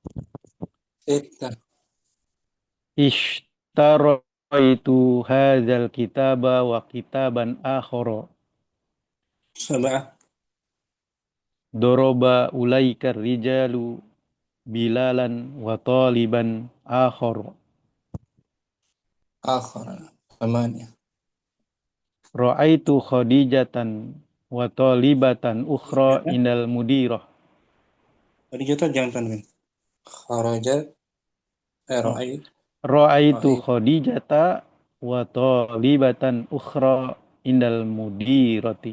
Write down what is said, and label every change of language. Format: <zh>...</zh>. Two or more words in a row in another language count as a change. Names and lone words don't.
<ar>اشتريت هذا الكتاب وكتابا آخر. Sab'ah. ضرب أولئك الرجال بلالا وطالبا آخر. Thamaniyah. رأيت خديجة وطالبة أخرى عند المديرة.</ar> <id>Khadijah jangan tanwin.</id> <ar>Kharaja. رأيت خديجة وطالبة أخرى عند المديرة.</ar>